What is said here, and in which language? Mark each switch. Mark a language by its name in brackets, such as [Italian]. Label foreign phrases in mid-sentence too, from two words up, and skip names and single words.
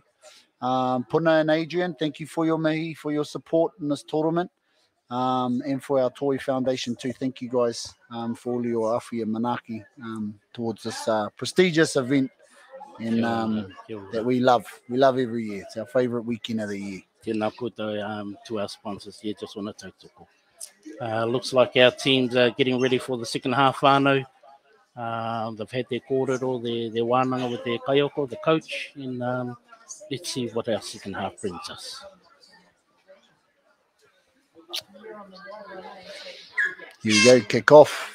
[English] Puna and Adrian, thank you for your mihi, for your support in this tournament. And for our Toy Foundation too. Thank you guys for all your awhi and manaki towards this prestigious event and that we love. We love every year. It's our favourite weekend of the year. [Māori] Tēnā koutou [English] to our sponsors. Yeah, just want to tautoko. Looks like our teams are getting ready for the second half whānau. They've had their kōrero, their wānanga with their kaioko, the coach, and let's see what our second half brings us. Here we go, kick off.